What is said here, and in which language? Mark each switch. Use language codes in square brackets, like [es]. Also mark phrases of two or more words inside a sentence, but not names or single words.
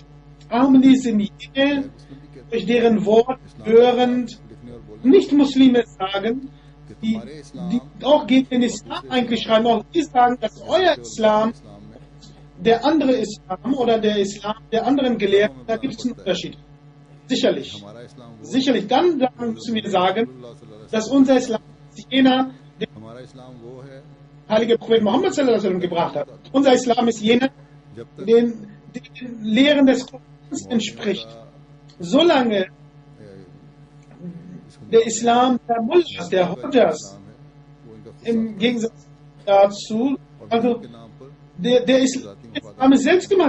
[de] Ahmadis sind jene, durch deren Wort hörend Nicht-Muslime sagen, die auch gegen den Islam eigentlich schreiben, auch die sagen, dass euer Islam der andere Islam oder der Islam der anderen Gelehrten, da gibt es einen Unterschied. Sicherlich. Sicherlich. Dann müssen wir sagen, dass unser Islam ist jener, den der heilige Prophet Muhammad [ar] صلى الله عليه وسلم [de] gebracht hat. Unser Islam ist jener, den Lehren des Korans entspricht. Solange der Islam der Mullahs, der Hodjas, im Gegensatz dazu, also der Islam ist selbst gemacht.